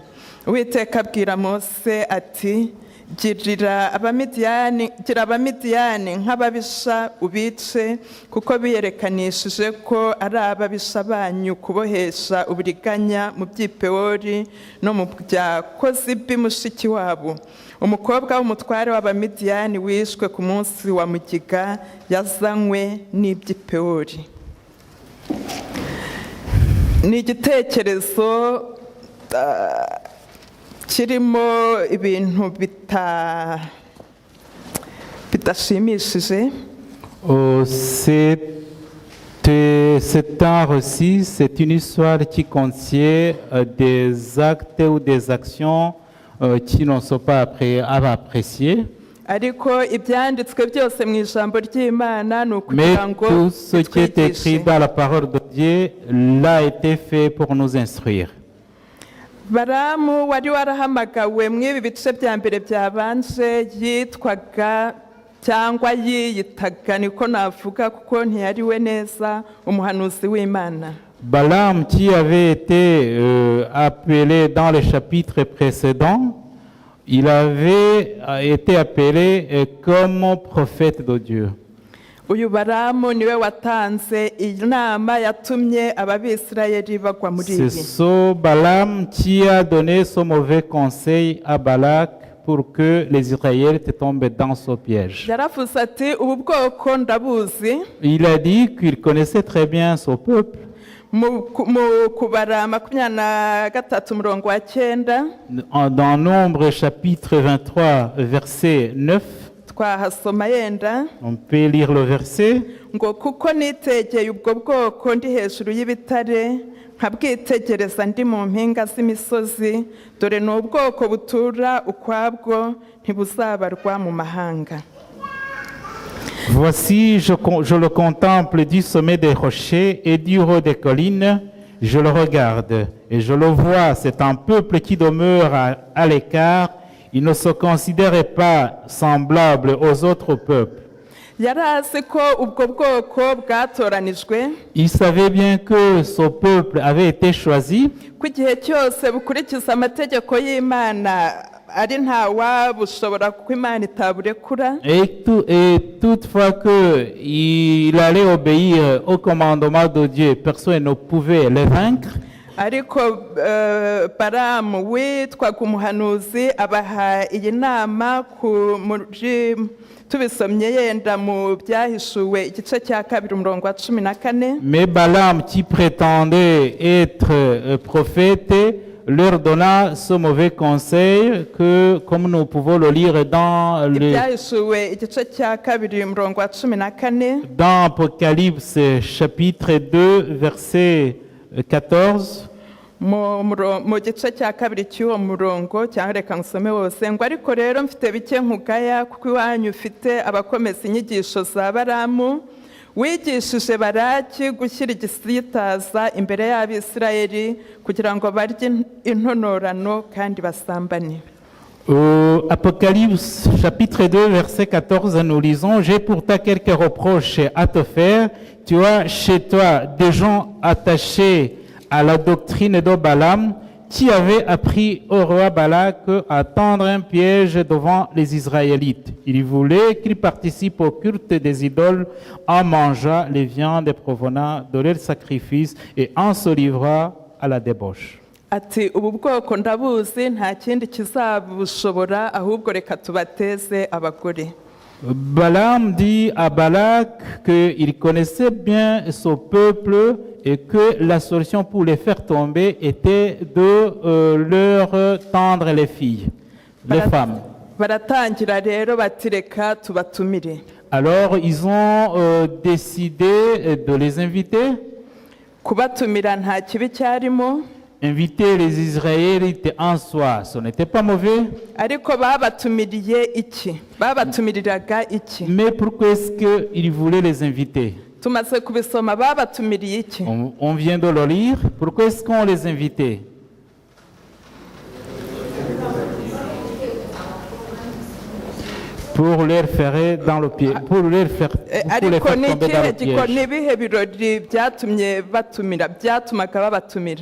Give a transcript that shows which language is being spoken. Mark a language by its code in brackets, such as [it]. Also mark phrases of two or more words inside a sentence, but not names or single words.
[rw] Uwiteka abwira Mose ati, gira Abamidiyani nk'ababisha ubice, kuko biyerekanishije ko ari ababisha banyu kubohesha uburiganya mu by'i Pewori no mu bya Kozibi mushiki wabo, umukobwa w'umutware w'Abamidiyani wishwe ku munsi wa mugiga yazanywe n'iby'i Pewori. Ni igitekerezo kirimo ibintu bidashimishije. [fr] C'est un récit, c'est une histoire qui contient des actes ou des actions qui ne sont pas appréciées. [rw] Ariko ibyanditswe byose mu ijambo ry'Imana ni Mais ukugira ngo [fr] tout ce qui est écrit dans la parole de Dieu l'a été fait pour nous instruire. [rw] baramu wari warahamagawe mu ibi bice bya mbere byabanje yitwaga cyangwa yiyitaga niko navuga kuko ntiyari we neza umuhanuzi w'Imana. [fr] Balaam, qui avait été appelé dans les chapitres précédents, il avait été appelé comme prophète de Dieu. [rw] Uyu baramu niwe watanze inama yatumye ababisirayeli bagwa muri C'est ibi. [fr] ce Balaam qui a donné ce mauvais conseil à Balak pour que les Israélites tombent dans ce piège. [rw] Yaravuze ati ubu bwoko ndabuzi. [fr] Il a dit qu'il connaissait très bien son peuple. [rw] Mu kubara 23:9 [fr] Dans Nombre chapitre 23 verset 9, [rw] twahasoma yenda [fr] on peut lire le verset. [rw] ngo kuko nitegeye ubwo bwoko ndi hejuru y'ibitare nkabwitegereza ndi mu mpinga z'imisozi dore ni ubwoko butura ukwabwo ntibuzabarwa mu mahanga. [fr] Voici, je le contemple du sommet des rochers et du haut des collines, je le regarde et je le vois, c'est un peuple qui demeure à l'écart, il ne se considère pas semblable aux autres peuples. [rw] Yari azi ko ubwo bwoko bwatoranijwe, [fr] Il savait bien que ce peuple avait été choisi, [rw] ko igihe cyose bukurikiza amategeko y'Imana ari nta wabushobora kuko Imana itaburekura. [fr] et toutefois qu'il allait obéir au commandement de Dieu, personne ne pouvait les vaincre. [rw] Ariko Balamu witwaga umuhanuzi abaha iyi nama tubisomye yenda mu byahishuwe igice cya 2:14. [fr] Mais Balaam, qui prétendait être prophète, leur donna ce mauvais conseil que, comme nous pouvons le lire dans [rw] Ibyahishuwe igice cya 2:14 [fr] dans Apocalypse chapitre 2 verset 14. [rw] mu gice cya 2 cy'uwo murongo cyangwa reka nsome wose ngo ariko rero mfite bike nkugaya kuko iwanyu ufite abakomeza inyigisho za Balamu wigishije Balaki gushyira igisitaza imbere y'Abisirayeli kugira ngo barye intonorano kandi basambane. [fr] Apocalypse chapitre 2 verset 14, nous lisons: J'ai pourtant quelques reproches à te faire. Tu as chez toi des gens attachés à la doctrine de Balaam, qui avait appris au roi Balak à tendre un piège devant les Israélites. Il voulait qu'ils participent au culte des idoles en mangeant les viandes provenant de leurs sacrifices et en se livrant à la débauche. [rw] Ati ubu bwoko ndabuzi nta kindi kizabushobora ahubwo reka tubateze abagore. [fr] Balaam dit à Balak qu'il connaissait bien son peuple et que la solution pour les faire tomber était de leur tendre les filles, les femmes. [rw] Baratangira rero bati reka tubatumire. [fr] Alors ils ont décidé de les inviter. [rw] Kubatumira nta kibi cyarimo. [fr] Inviter les Israélites en soi, ce n'était pas mauvais. [rw] Ariko babatumiriye iki? Babatumiriraga iki? [fr] Mais pourquoi est-ce qu'ils voulaient les inviter? [rw] Tumaze kubisoma babatumiriye iki? [fr] On vient de le lire. Pourquoi est-ce qu'on les invitait? Pour leur faire dans le pied, pour les faire tomber dans le piège.